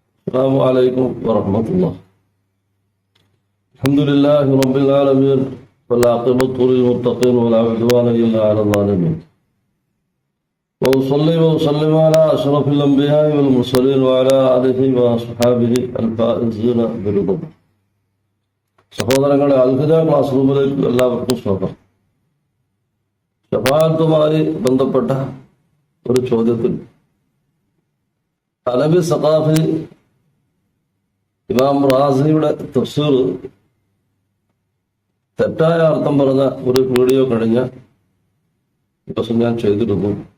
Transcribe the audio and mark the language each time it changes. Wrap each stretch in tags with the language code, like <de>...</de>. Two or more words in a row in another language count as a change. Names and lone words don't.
<ar>السلام عليكم ورحمة الله. الحمد لله رب العالمين والعاقبة للمتقين ولا عدوان إلا على الظالمين. وأصلي وأسلم على أشرف الأنبياء والمرسلين وعلى آله وأصحابه الفائزين برضاه.</ar> <ml>സഹോദരങ്ങളെ, അൽഹിദ ക്ലാസ് റൂമിലേക്ക് എല്ലാവർക്കും സ്വാഗതം. ശഫാഅത്തുമായി ബന്ധപ്പെട്ട ഒരു ചോദ്യത്തിൽ അലബി സഖാഫി ഇമാം റാസിയുടെ തഫ്സീർ തെറ്റായ അർത്ഥം പറഞ്ഞ ഒരു വീഡിയോ കഴിഞ്ഞ ദിവസം ഞാൻ ചെയ്തിരുന്നു.</ml>